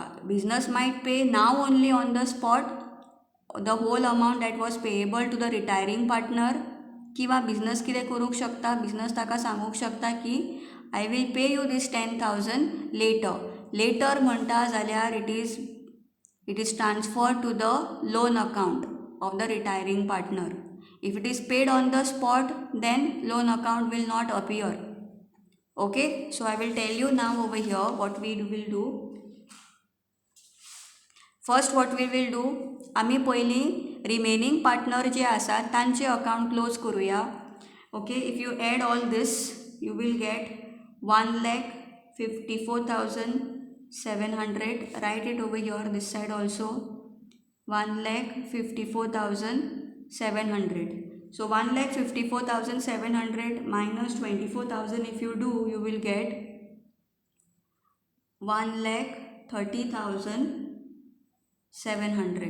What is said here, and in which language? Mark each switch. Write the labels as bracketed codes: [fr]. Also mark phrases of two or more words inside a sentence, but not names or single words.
[en] Business might pay now only on the spot the whole amount that was payable to the retiring partner. [kok] किंवा बिझनस कितें करूंक शकता, बिझनस ताका सांगूंक शकता की [en] I will pay you this 10,000 later [kok] म्हणटा जाल्यार [en] it is transfer to the loan account of the retiring partner. If it is paid on the spot then loan account will not appear. Okay, so I will tell you now over here what we will do. First what we will do, [kok] आम्ही पयली [en] remaining partner [kok] जे आसा तांचे अकाउंट क्लोज करूया. [en] Okay, if you add all this you will get 1,54,700. Write it over here this side also 1,54,700. So 1,54,700 minus 24,000 if you do, you will get 1,30,700.